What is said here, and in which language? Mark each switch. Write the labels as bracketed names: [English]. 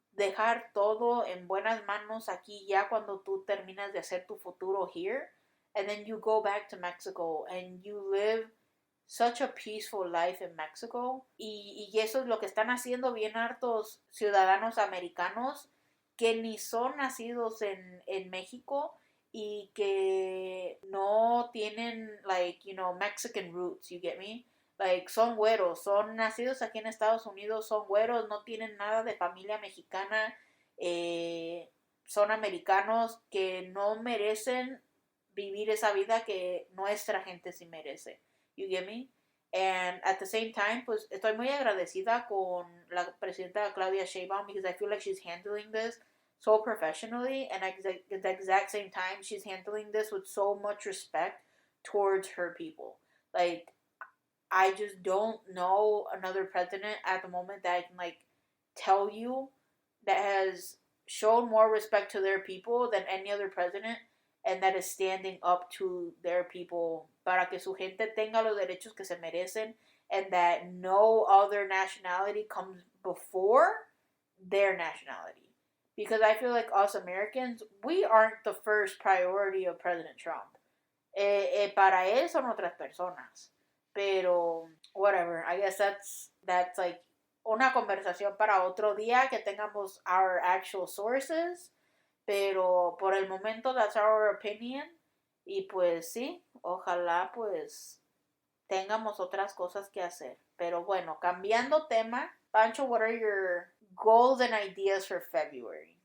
[Spanish] Dejar todo en buenas manos aquí ya cuando tú terminas de hacer tu futuro [English] here, and then you go back to Mexico and you live such a peaceful life in Mexico, [Spanish] y eso es lo que están haciendo bien hartos ciudadanos americanos que ni son nacidos en México y que no tienen, [English] like, you know, Mexican roots, you get me? [Spanish] Like, son güeros, son nacidos aquí en Estados Unidos, son güeros, no tienen nada de familia mexicana, son americanos que no merecen vivir esa vida que nuestra gente sí merece. [English] You get me? And at the same time, [Spanish] pues estoy muy agradecida con la presidenta Claudia Sheinbaum [English] because I feel like she's handling this so professionally, and at the exact same time, she's handling this with so much respect towards her people. Like, I just don't know another president at the moment that I can, like, tell you that has shown more respect to their people than any other president, and that is standing up to their people [Spanish] para que su gente tenga los derechos que se merecen, [English] and that no other nationality comes before their nationality. Because I feel like us Americans, we aren't the first priority of President Trump. [Spanish] Para él son otras personas. Pero, [English] whatever, I guess that's like [Spanish] una conversación para otro día que tengamos [English] our actual sources. [Spanish] Pero por el momento, [English] that's our opinion. [Spanish] Y pues sí, ojalá pues tengamos otras cosas que hacer. Pero bueno, cambiando tema, [English] Pancho, what are your goals and ideas for February?